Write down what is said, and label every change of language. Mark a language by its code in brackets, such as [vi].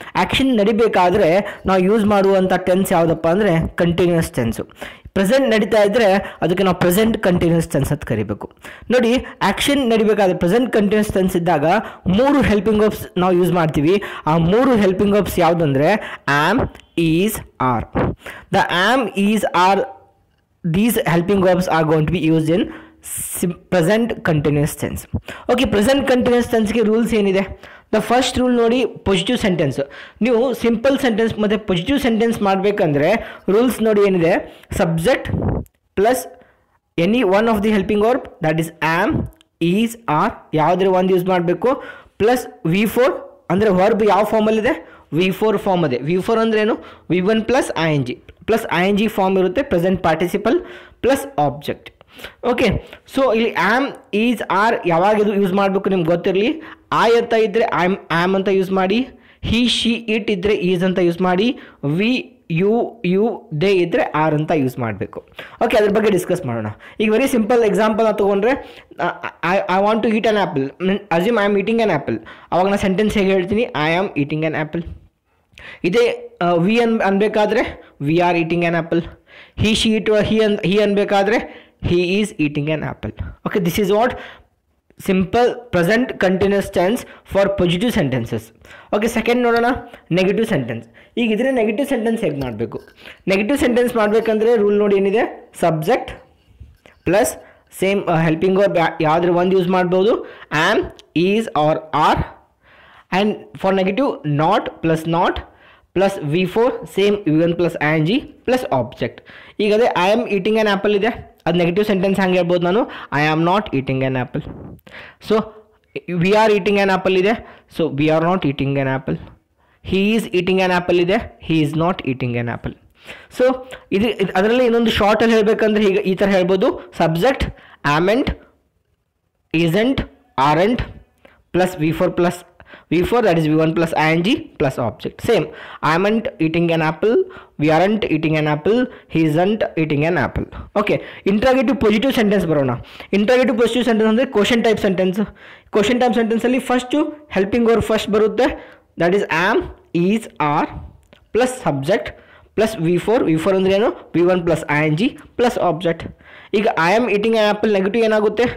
[kn] Action ನಡಿಬೇಕಾದ್ರೆ ನಾವು use ಮಾಡುವಂಥ tense ಯಾವುದಪ್ಪ ಅಂದರೆ ಕಂಟಿನ್ಯೂಸ್ ಟೆನ್ಸು. ಪ್ರೆಸೆಂಟ್ ನಡೀತಾ ಇದ್ದರೆ ಅದಕ್ಕೆ ನಾವು ಪ್ರೆಸೆಂಟ್ ಕಂಟಿನ್ಯೂಸ್ ಟೆನ್ಸ್ ಅಂತ ಕರಿಬೇಕು. ನೋಡಿ, ಆ್ಯಕ್ಷನ್ ನಡಿಬೇಕಾದ್ರೆ ಪ್ರೆಸೆಂಟ್ ಕಂಟಿನ್ಯೂಸ್ ಟೆನ್ಸ್ ಇದ್ದಾಗ 3 ಹೆಲ್ಪಿಂಗ್ ವರ್ಬ್ಸ್ ನಾವು ಯೂಸ್ ಮಾಡ್ತೀವಿ. ಆ 3 helping verbs ಯಾವುದಂದರೆ am, is, R. [en] The am, is, are, these helping verbs are going to be used in present continuous tense. [kn] Okay, present continuous ಟೆನ್ಸ್ಗೆ rules ಏನಿದೆ? The first rule ನೋಡಿ, positive sentence. ನೀವು simple sentence ಮತ್ತು positive sentence ಮಾಡಬೇಕಂದ್ರೆ rules ನೋಡಿ ಏನಿದೆ, subject plus any one of the helping verb, that is am, is, R, ಯಾವುದ್ರ ಒಂದು use ಮಾಡಬೇಕು. ಪ್ಲಸ್ V4 ಅಂದರೆ ವರ್ಬ್ ಯಾವ ಫಾರ್ಮಲ್ಲಿದೆ? V4 ಫಾರ್ಮ್ ಇದೆ. V4 ಅಂದ್ರೇನು? [en] V1 plus I N G form ಇರುತ್ತೆ, present participle plus object. [kn] Okay, so ಇಲ್ಲಿ am, is, R ಯಾವಾಗ ಇದು ಯೂಸ್ ಮಾಡಬೇಕು ನಿಮ್ಗೆ ಗೊತ್ತಿರಲಿ. ಐ ಅಂತ ಇದ್ದರೆ ಆಮ್ ಅಂತ ಯೂಸ್ ಮಾಡಿ, ಹಿ, ಶಿ, ಇಟ್ ಇದ್ದರೆ ಈಸ್ ಅಂತ ಯೂಸ್ ಮಾಡಿ, ವಿ, ಯು, ದೇ ಇದ್ದರೆ ಆರ್ ಅಂತ ಯೂಸ್ ಮಾಡಬೇಕು. ಓಕೆ, ಅದ್ರ ಬಗ್ಗೆ ಡಿಸ್ಕಸ್ ಮಾಡೋಣ. ಈಗ ವೆರಿ ಸಿಂಪಲ್ ಎಕ್ಸಾಂಪಲ್ ನಾವು ತೊಗೊಂಡ್ರೆ, [en] I want to eat an apple. Assume I am eating an apple. [kn] ಅವಾಗ ನಾನು ಸೆಂಟೆನ್ಸ್ ಹೇಗೆ ಹೇಳ್ತೀನಿ? [en] I am eating an apple. [kn] ಇದೇ V ಅನ್ಬೇಕಾದ್ರೆ [en] We are eating an apple. He, she, it, [kn] he ಅನ್ಬೇಕಾದ್ರೆ [en] he is eating an apple. Okay, this is what simple present continuous tense for positive sentences. [kn] Okay, second ನೋಡೋಣ, negative sentence. ಈಗ ಇದ್ರೆ negative sentence ಹೇಗೆ ಮಾಡಬೇಕು? Negative sentence ಮಾಡಬೇಕಂದ್ರೆ rule ನೋಡಿ ಏನಿದೆ, subject plus same helping verb ಯಾವುದ್ರ ಒಂದು ಯೂಸ್ ಮಾಡ್ಬೋದು, am, is R R. [en] And for negative not plus V4 same V1 plus I N G plus object. ಈಗ ಅದೇ I am eating an apple [kn] ಇದೆ, ಅದು ನೆಗೆಟಿವ್ ಸೆಂಟೆನ್ಸ್ ಹಂಗೆ ಹೇಳ್ಬೋದು ನಾನು, [en] I am not eating an apple. So we are eating an apple ಇದೆ, so we are not eating an apple. He is eating an apple ಇದೆ, he is not eating an apple. [kn] So ಅದರಲ್ಲಿ ಇನ್ನೊಂದು ಶಾರ್ಟಲ್ಲಿ ಹೇಳಬೇಕಂದ್ರೆ ಹೀಗೆ ಈ ಥರ ಹೇಳ್ಬೋದು, [en] Subject amn't, isn't, aren't plus V4 that is V1 plus ing plus object. Same, I aren't eating an apple, we aren't eating an apple, he isn't eating an apple. Okay, interrogative positive sentence [kn] ಬರೋಣ. interrogative positive sentence ಅಂದರೆ question type sentence. Question type ಸೆಂಟೆನ್ಸಲ್ಲಿ first helping verb first ಬರುತ್ತೆ, that is am, is, R plus subject plus V4 ಅಂದ್ರೆ ಏನು? [en] V1 plus I N G plus object. ಈಗ I am eating an apple negative ಏನಾಗುತ್ತೆ?